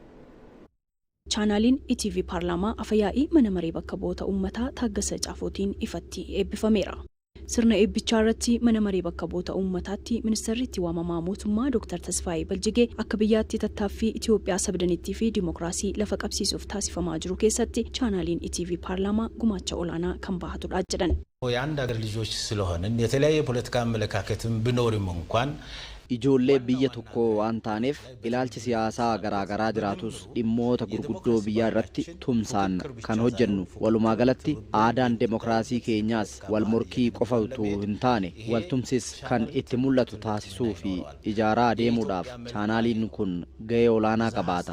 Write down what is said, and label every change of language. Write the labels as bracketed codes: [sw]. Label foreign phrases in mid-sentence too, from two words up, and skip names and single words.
[om] Chaanaaliin ETV paarlaamaa afyaa'ii mana maree bakka bu'oota uummataa Taaggasaa Caafootiin ifatti eebbifameera. Sirna eebbichaa irratti mana maree bakka bu'oota uummataatti ministeerritti waamamaa mootummaa Dr. Tasfaayee Baljiqee akka biyyaatti tattaaffii Itoophiyaa sabdanittii fi dimookiraasii lafa qabsiisuuf taasifamaa jiru keessatti chaanaaliin ETV paarlaamaa gumaacha olaanaa kan bahatudha jedhan. [am] የአንድ ሀገር ልጆች ስለሆንን የተለያየ ፖለቲካ አመለካከትም ቢኖርም እንኳን [om] ijoollee biyya tokkoo waan taaneef ilaalchi siyaasaa garaagaraa jiraatus dhimmoota gurguddoo biyyaa irratti tumsaan kan hojjennu walumaa galatti aadaan demokraasii keenyaas wal morkii qofa utuu hin taane waltumsis kan itti mul'atu taasisuu fi ijaaraa deemuudhaaf chaanaaliin kun gahee olaanaa qabaata.